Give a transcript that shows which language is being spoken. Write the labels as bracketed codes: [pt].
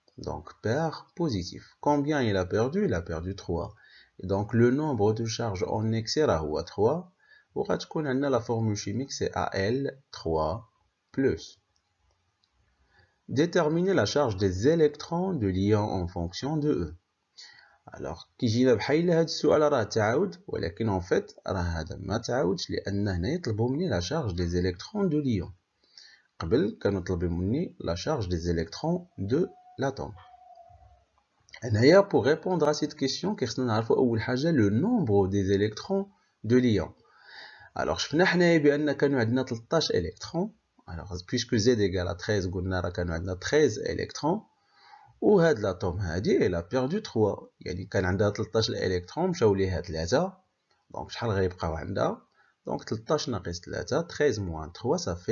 [fr] Donc pair positif. Combien il a perdu? Il a perdu 3. Et donc le nombre de charges en excès est 3. Ou la formule chimique c'est Al3+. Déterminer la charge des électrons de l'ion en fonction de E. [ar] Alors, كيجينا بحال هذا السؤال راه تعاود ولكن en fait راه هذا ما تعاودش لأن هنا يطلبوا مني [fr] la charge des électrons de l'ion. [ar] قبل كانوا طلبوا مني [fr] la charge des électrons de l'atome. هنايا pour répondre à cette question [ar] كيخصنا نعرفوا أول حاجة [fr] le nombre des électrons de l'ion. [ar] Alors شفنا حنايا بأن كانوا عندنا 13 électrons. [fr] Alors puisque Z égale à 13 [ar] قلنا راه كانوا عندنا [fr] 13 électrons. [ar] وهاد لاتوم هادي [fr] elle a perdu 3 [ar] يعني كان عندها 13 الكترون مشاو ليها 3 دونك شحال غيبقاو عندها دونك 13 ناقص 3 [fr] 13 moins 3